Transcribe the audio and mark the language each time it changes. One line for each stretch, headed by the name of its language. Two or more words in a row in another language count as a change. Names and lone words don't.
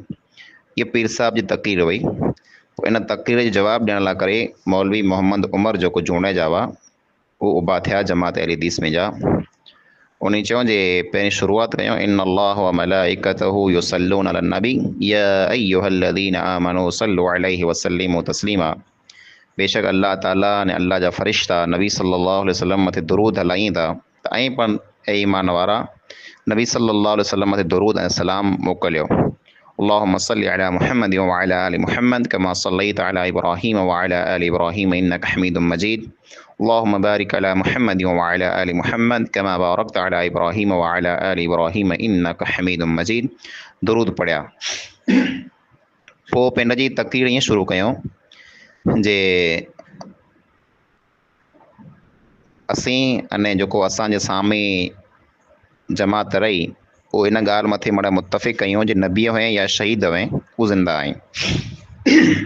Sindhi: इहा पीर साहिब जी तक़रीर हुई। पोइ इन तक़रीर जो जवाबु ॾियण लाइ करे मौलवी मोहम्मद उमर जेको जूणे जा हुआ उहो उबा थिया जमात अहले हदीस में जा। उन चयो जे पहिरीं शुरूआत कयूं
Arabic: إن الله وملائكته يصلون على النبي يا أيها الذين آمنوا صلوا عليه وسلموا تسليما,
Sindhi: बेशक अल्लाह ताला ने अल्लाह जा फ़रिश्ता नबी
Arabic: صلى الله عليه وسلم
Sindhi: मथे दुरूद हलाईं था, त ऐं पण ऐं ईमान वारा नबी
Arabic: صلى الله عليه وسلم
Sindhi: मथे दुरूद ऐं सलाम मोकिलियो।
Arabic: اللهم صل على محمد وعلى آل محمد كما صليت على إبراهيم وعلى آل إبراهيم إنك حميد مجيد. اللهم بارك على محمد وعلى آل محمد كما باركت على إبراهيم وعلى آل إبراهيم إنك حميد مجيد.
Sindhi: दुरूद पढ़िया। पोइ पंहिंजी तक़रीर ईअं शुरू कयूं जे असीं अने जेको असांजे साम्हूं जमात रही उहो इन ॻाल्हि मथे मड़ा मुतफ़िक़ कयूं जे नबी हुए या शहीद हुए उहो ज़िंदा आहिनि।